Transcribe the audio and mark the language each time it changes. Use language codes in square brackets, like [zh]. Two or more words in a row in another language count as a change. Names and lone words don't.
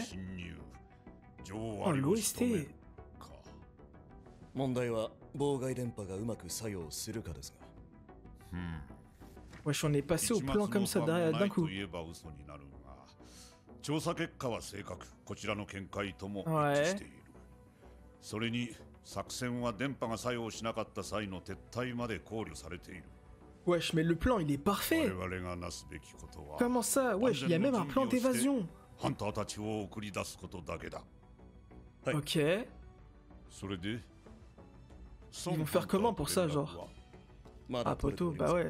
[fr] Oh, l'OST. Wesh, on est passé au plan comme ça d'un coup. Ouais. [ja] 作戦は電波が作用しなかった際の撤退まで考慮されている。 [fr] Wesh, mais le plan il est parfait. Comment ça? Wesh, il y a même un plan d'évasion. Ok. Ils vont faire comment pour ça, genre? Ah, Poto, bah ouais.